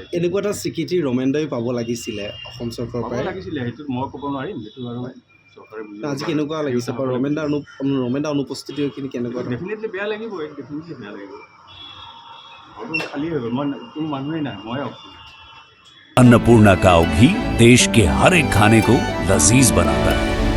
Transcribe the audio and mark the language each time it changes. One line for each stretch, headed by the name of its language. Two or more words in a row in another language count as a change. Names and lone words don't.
Assamese: এনেকুৱা এটা স্বীকৃতি ৰমেন্দ্ৰই পাব লাগিছিলে অসম চৰকাৰৰ পাব লাগিছিলে সেইটো মই ক'ব নোৱাৰিম সেইটো আৰু চৰকাৰে আজি কেনেকুৱা লাগিছে ৰমেন্দ্ৰ অনুপস্থিতিখিনি কেনেকুৱা ডেফিনেটলি বেয়া লাগিবই ডেফিনেটলি বেয়া লাগিব ঘৰটো খালী হৈ গ'ল, মই কোনো মানুহেই নাই, মই অকল।
Hindi: अन्नपूर्णा काव घी देश के हर एक खाने को लजीज बनाता है।